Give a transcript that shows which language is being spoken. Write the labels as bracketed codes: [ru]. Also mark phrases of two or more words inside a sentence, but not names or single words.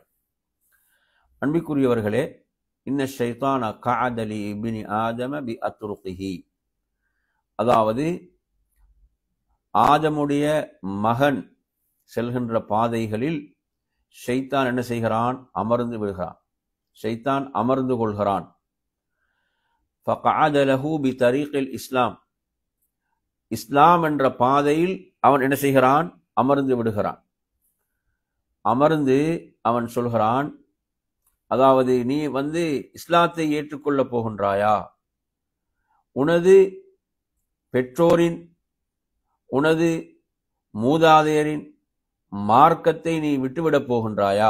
[ta] அன்பிற்குரியவர்களே, [ar] إن الشيطان قعد لابن آدم بأطرقه, [ta] அதாவது ஆதமுடைய மகன் செல்கின்ற பாதைகளில் ஷைத்தான் என்ன செய்கிறான்? அமர்ந்து விடுகிறான். ஷைத்தான் அமர்ந்து கொள்கிறான். [ar] فَقَعَدَ لَهُ بِطَرِيقِ الْإِسْلَامِ, [ta] இஸ்லாம் என்ற பாதையில் அவன் என்ன செய்கிறான்? அமர்ந்து விடுகிறான். அமர்ந்து அவன் சொல்கிறான், அதாவது நீ இஸ்லாத்தை ஏற்றுக்கொள்ளப் போகின்றாயா? உனது பெற்றோரின், உனது மூதாதையரின் மார்க்கத்தை நீ விட்டுவிடப் போகின்றாயா?